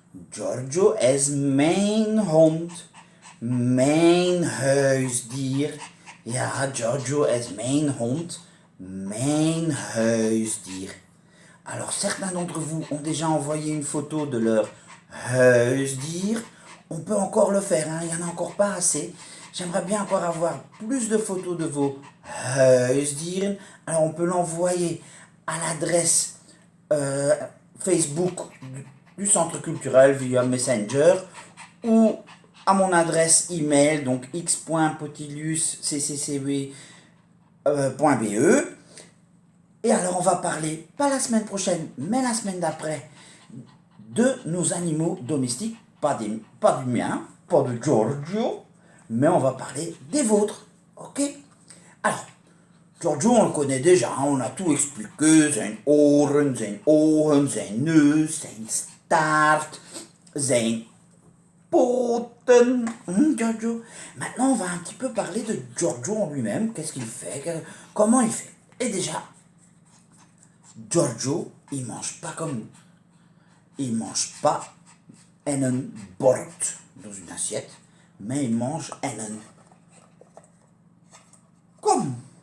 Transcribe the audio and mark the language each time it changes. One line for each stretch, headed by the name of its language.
Dutch: Giorgio is mijn hond, mijn huisdier. Ja, Giorgio is mijn hond, mijn huisdier.
French: Alors, certains d'entre vous ont déjà envoyé une photo de leur huisdier. On peut encore le faire, hein, il n'y en a encore pas assez. J'aimerais bien encore avoir plus de photos de vos huisdieren. Alors, on peut l'envoyer à l'adresse Facebook du Centre culturel via Messenger ou à mon adresse email, donc x.potilius.cccw.be. Et alors on va parler, pas la semaine prochaine, mais la semaine d'après, de nos animaux domestiques, pas du mien, pas de Giorgio, mais on va parler des vôtres, ok? Alors, Giorgio, on le connaît déjà, hein, on a tout expliqué,
Dutch: zijn oren, zijn ogen, zijn neus, zijn staart, zijn poten,
French: Giorgio. Maintenant, on va un petit peu parler de Giorgio en lui-même, qu'est-ce qu'il fait, comment il fait. Et déjà, Giorgio, il mange pas comme nous. Il mange pas en
Dutch: een bord
French: dans une assiette, mais il mange en
Dutch: een kom.